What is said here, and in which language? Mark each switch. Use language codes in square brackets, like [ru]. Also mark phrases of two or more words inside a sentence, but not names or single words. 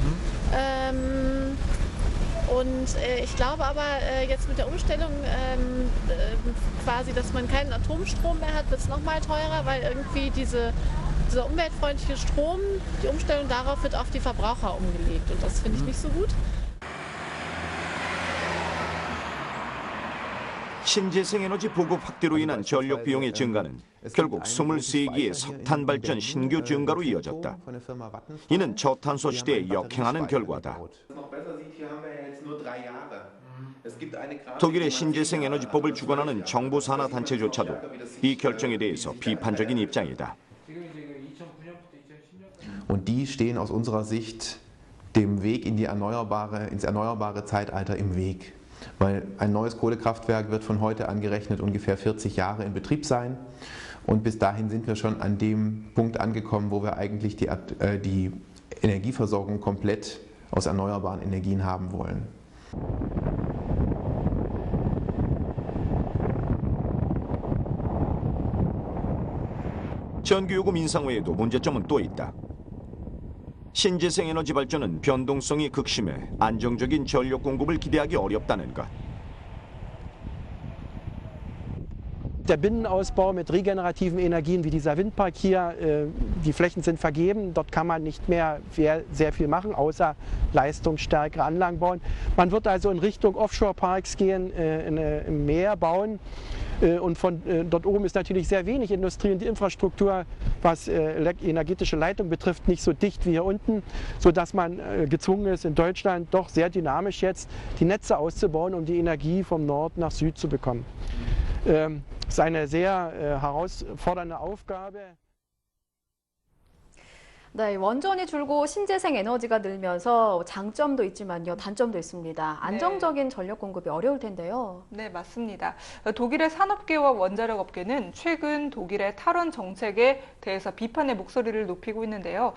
[de] Ich glaube aber jetzt mit der Umstellung quasi, dass man keinen Atomstrom mehr hat, wird es noch mal teurer, weil irgendwie dieser umweltfreundliche Strom, die Umstellung darauf wird auf die Verbraucher umgelegt und das finde ich nicht so gut. [ko] 신재생에너지 보급 확대로 인한 전력 비용의 증가는 결국 23기의 석탄 발전 신규 증가로 이어졌다. 이는 저탄소 시대에 역행하는 결과다. 독일의 신재생에너지법을 주관하는 정부 산하 단체조차도 이 결정에 대해서 비판적인 입장이다. [de] Und die stehen aus unserer Sicht dem Weg ins erneuerbare Zeitalter im Weg. Weil ein neues Kohlekraftwerk wird von heute angerechnet ungefähr 40 Jahre in Betrieb sein. Und bis dahin sind wir schon an dem Punkt angekommen, wo wir eigentlich die Energieversorgung komplett aus erneuerbaren Energien haben wollen. [ko] 전기요금 인상 외에도 문제점은 또 있다. 신재생에너지 발전은 변동성이 극심해 안정적인 전력 공급을 기대하기 어렵다는 것. [de] Der Binnenausbau mit regenerativen Energien wie dieser Windpark hier, die Flächen sind vergeben, dort kann man nicht mehr sehr viel machen, außer leistungsstärkere Anlagen bauen. Man wird also in Richtung Offshore-Parks gehen, im Meer bauen. Und von dort oben ist natürlich sehr wenig Industrie und die Infrastruktur, was energetische Leitung betrifft, nicht so dicht wie hier unten, sodass man gezwungen ist, in Deutschland doch sehr dynamisch jetzt die Netze auszubauen, um die Energie vom Nord nach Süd zu bekommen. Das ist eine sehr herausfordernde Aufgabe. [ko] 네, 원전이 줄고 신재생 에너지가 늘면서 장점도 있지만요, 단점도 있습니다. 안정적인 전력 공급이 어려울 텐데요. 네, 맞습니다. 독일의 산업계와 원자력 업계는 최근 독일의 탈원 정책에 대해서 비판의 목소리를 높이고 있는데요.